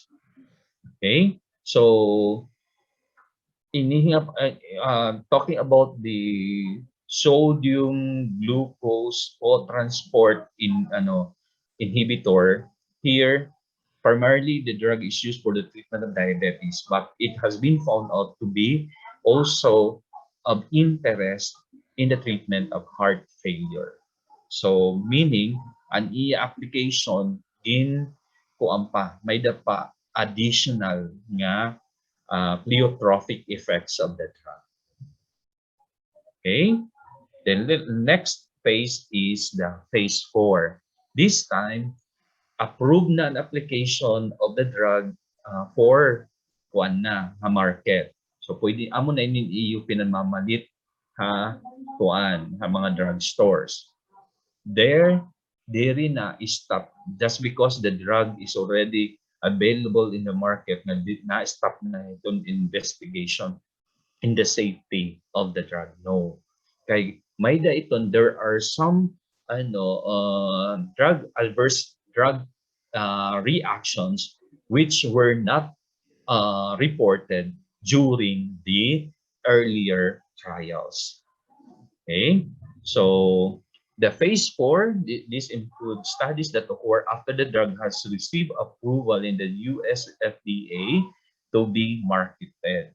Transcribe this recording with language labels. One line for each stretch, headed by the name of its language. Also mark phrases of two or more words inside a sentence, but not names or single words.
English: Okay, so talking about the sodium glucose co-transport inhibitor here, primarily the drug is used for the treatment of diabetes, but it has been found out to be also of interest in the treatment of heart failure. So meaning an application in
Waray: kuan pa may dapa
English: additional nga pleiotropic effects of the drug. Okay, then the next phase is the phase 4. This time, approved
Waray: na an
English: application of the drug for kuan na market.
Waray: So pwede amo na inin EU pinamamalit ha mga
English: drug stores.
Waray: Diri na
English: stop just because the drug is already available in the market
Waray: na stop na itong
English: investigation in the safety of the drug. No.
Waray: Kay may da iton
English: there are some drug reactions which were not reported during the earlier trials. Okay, so the phase 4, this includes studies that occur after the drug has received approval in the US FDA to be marketed.